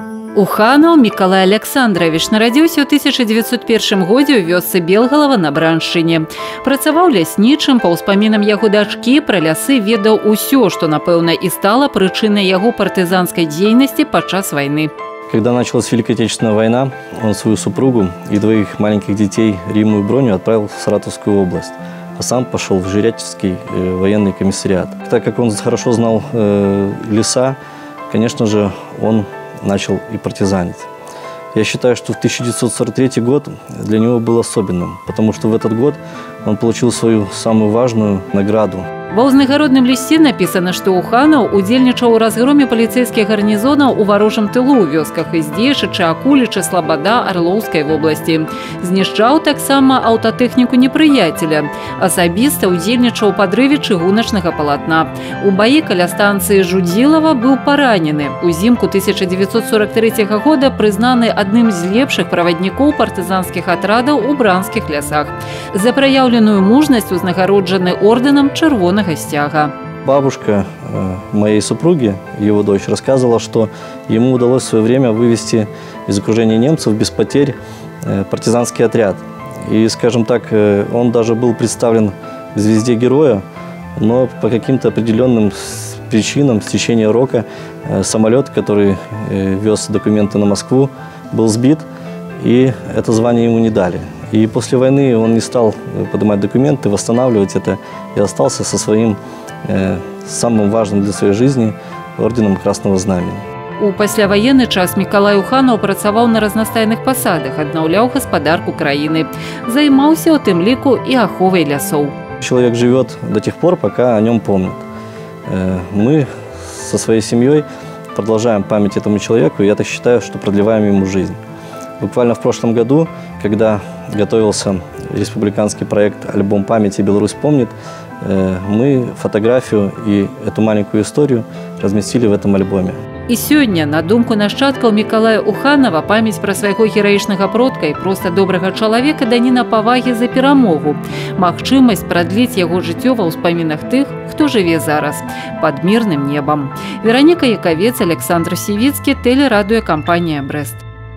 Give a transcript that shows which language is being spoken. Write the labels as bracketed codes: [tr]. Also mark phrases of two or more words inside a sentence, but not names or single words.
[be] Уханаў Мікалай Александрович нарадзіўся ў 1901 годзе ў вёсцы Белгалава на Браншчыне. Працаваў ляснічым, па ўспамінам яго дачкі пра лясы ведаў усё, што, напэўна, і стала прычынай яго партызанскай дзейнасці падчас вайны. [ru] Когда началась Великая Отечественная война, он свою супругу и двоих маленьких детей Римму и Броню отправил в Саратовскую область, а сам пошел в Жирячевский военный комиссариат. Так как он хорошо знал леса, конечно же, он начал и партизанить. Я считаю, что 1943 год для него был особенным, потому что в этот год он получил свою самую важную награду. [be] Ва ўзнагародным лісце напісана, што Уханаў удзельнічаў у разгроме паліцэйскіх гарнізонаў у варожым тылу ў вёсках Издзешычы, Акулічы, Слабада, Арлоўскай вобласці. Знішчаў таксама аўтатэхніку непрыяцеля. Асабіста удзельнічаў у падрыве чыгуначнага палатна. У баі каля станцыі Жудзілава быў паранены. Узімку 1943 года прызнаны адным з лепшых праваднікоў партызанскіх атрадаў у бранскіх лясах. За праяўленую мужнасць узнагароджаны ордэнам Чырвонага Стяга. [ru] Бабушка моей супруги, его дочь, рассказывала, что ему удалось в свое время вывести из окружения немцев без потерь партизанский отряд. И, скажем так, он даже был представлен в «Звезде героя», но по каким-то определенным причинам, с течения рока, самолет, который вез документы на Москву, был сбит, и это звание ему не дали. И после войны он не стал поднимать документы, восстанавливать это, и остался со своим самым важным для своей жизни орденом Красного Знамени. [be] У пасляваенны час Мікалай Уханаў працаваў на разнастайных пасадах, аднаўляў гаспадарку краіны. Займаўся, у тым ліку, і аховай лясоў. [ru] Человек живет до тех пор, пока о нем помнят. Мы со своей семьей продолжаем память этому человеку, и я так считаю, что продлеваем ему жизнь. Буквально в прошлом году, когда готовился республиканский проект «Альбом памяти Беларусь помнит», мы фотографию и эту маленькую историю разместили в этом альбоме. [be] І сёння, на думку нашчадкаў Мікалая Уханава, памяць пра свайго гераічнага продка і проста добрага чалавека даніна павагі за перамогу. Магчымасць прадліць яго жыццё ва ўспамінах тых, хто жыве зараз, пад мірным небам. Вераніка Якавец, Александр Сівіцкі, тэлерадыёкампанія «Брэст».